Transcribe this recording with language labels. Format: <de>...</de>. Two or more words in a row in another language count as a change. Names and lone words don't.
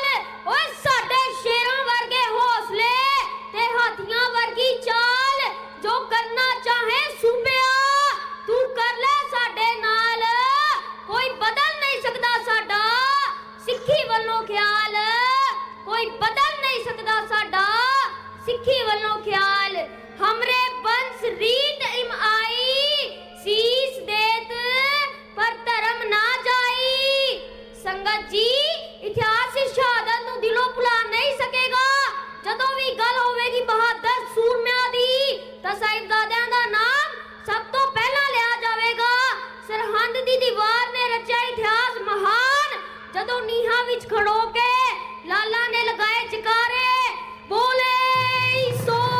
<pa>ਓਏ ਸਾਡੇ ਸ਼ੇਰਾਂ ਵਰਗੇ ਹੌਸਲੇ ਤੇ ਹਾਥੀਆਂ ਵਰਗੀ ਚਾਲ, ਜੋ ਕਰਨਾ ਚਾਹੇ ਸੂਬਿਆ ਤੂੰ ਕਰ ਲੈ ਸਾਡੇ ਨਾਲ, ਕੋਈ ਬਦਲ ਨਹੀਂ ਸਕਦਾ ਸਾਡਾ ਸਿੱਖੀ ਵੱਲੋਂ ਖਿਆਲ, ਕੋਈ ਬਦਲ ਨਹੀਂ ਸਕਦਾ ਸਾਡਾ ਸਿੱਖੀ ਵੱਲੋਂ ਖਿਆਲ।</pa> <hi>हमरे बंस रीत इम आई, शीस देत पर धर्म ना जाई।</hi> <pa>ਸੰਗਤ ਜੀ, ਇਤਿਹਾਸ ਇਸ ਸ਼ਹਾਦਤ ਨੂੰ ਦਿਲੋਂ ਭੁਲਾ ਨਹੀਂ ਸਕੇਗਾ। ਜਦੋਂ ਭੀ ਗੱਲ ਹੋਵੇਗੀ ਬਹਾਦੁਰ ਸੂਰਮਿਆਂ ਦੀ, ਤਾਂ ਸਾਹਿਬਜ਼ਾਦਿਆਂ ਦਾ ਨਾਮ ਸਭ ਤੋਂ ਪਹਿਲਾ ਲਿਆ ਜਾਵੇਗਾ। ਸਰਹੰਦ ਦੀ ਦੀਵਾਰ ਨੇ ਰਚਾ ਇਤਿਹਾਸ ਮਹਾਨ, ਜਦੋਂ ਨੀਹਾਂ ਵਿਚ ਖੜੋ ਕੇ ਲਾਲਾ ਨੇ ਲਗਾਏ ਜੈਕਾਰੇ, ਬੋਲੇ ਸੋ</pa>